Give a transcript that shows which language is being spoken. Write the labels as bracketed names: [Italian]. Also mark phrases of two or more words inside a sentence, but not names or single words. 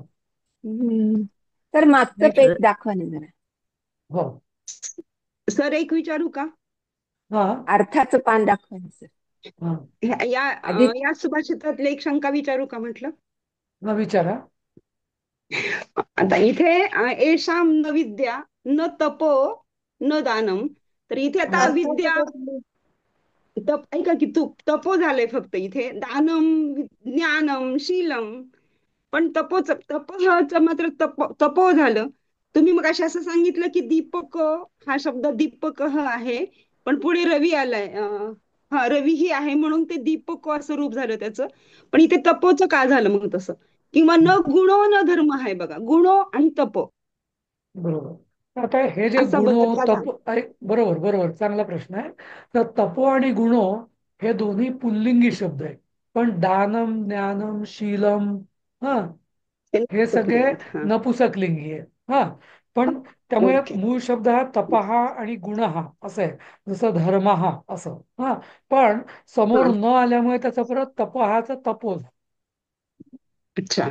[Marathi] हम्म. तर मागचं नाही का. पेज दाखवा ना जरा. हो. सर एक विचारू का? हा. अर्थाचं पान दाखवा ना सर. हा, आधी या सुभाषितातली एक शंका विचारू का म्हटलं? न विचारा. आता इथे [Sanskrit] येषां न विद्या न तपो न दानम, [Marathi] तर इथे आता हा. विद्या तप, ऐका की तपो झालंय फक्त इथे, [Sanskrit] दानम ज्ञानम शीलम, [Marathi] पण तपोचं मात्र तपो झालं. तुम्ही मग असं सांगितलं की दीपक हा शब्द दीपक आहे, पण पुढे रवी आलाय, हा रवी ही आहे म्हणून ते दीपक असं रूप झालं त्याचं. पण इथे तपोचं का झालं मग तसं? किंवा [Sanskrit] न गुणो न धर्म [Marathi] आहे बघा, गुणो आणि तपो बरोबर. आता हे जे असा गुणो बदल झाला. तप बरोबर बरोबर, चांगला प्रश्न आहे. तर तपो आणि गुणो हे दोन्ही पुल्लिंगी शब्द आहेत, पण [Sanskrit] दानम ज्ञानम शीलम [Marathi] हा ते हे सगळे आहेत. हा, नपुसकलिंगी आहे. हा, पण त्यामुळे ओके. मूळ शब्द हा तपहा आणि गुणहा असं आहे, जसं धर्महा असं. हा, पण समोर हा, न आल्यामुळे त्याचं परत तपहाचं तपो झालं. अच्छा.